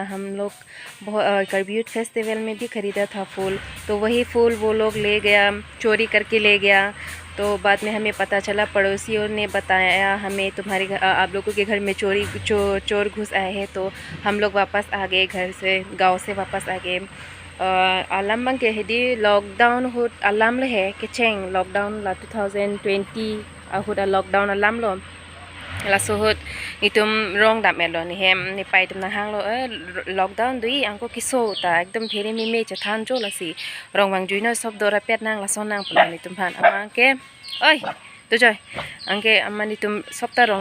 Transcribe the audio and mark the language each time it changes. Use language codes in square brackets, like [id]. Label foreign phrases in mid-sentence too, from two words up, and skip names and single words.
[hi] हम लोग करबीट फेस्टिवल में भी ख़रीदा था फूल, तो वही फूल वो लोग ले गया, चोरी करके ले गया। तो बाद में हमें पता चला, पड़ोसियों ने बताया हमें, तुम्हारे आप लोगों के घर में चोर घुस आए हैं। तो हम लोग वापस आ गए, घर से, गाँव से वापस आ गए। [mjw] alam bang ke hedi lockdown hut alam le he ke cheng lockdown la 2020 hut a lockdown alam lo la so hut itum rong dam elo ni hem ni pai tum na hang lo lockdown dui angko kiso ta ekdom phere mi me cha than jo la si rong wang jui no sob dora pet nang la son nang pula ni tum phan amang ke oi tu joy angke amani tum sopta rong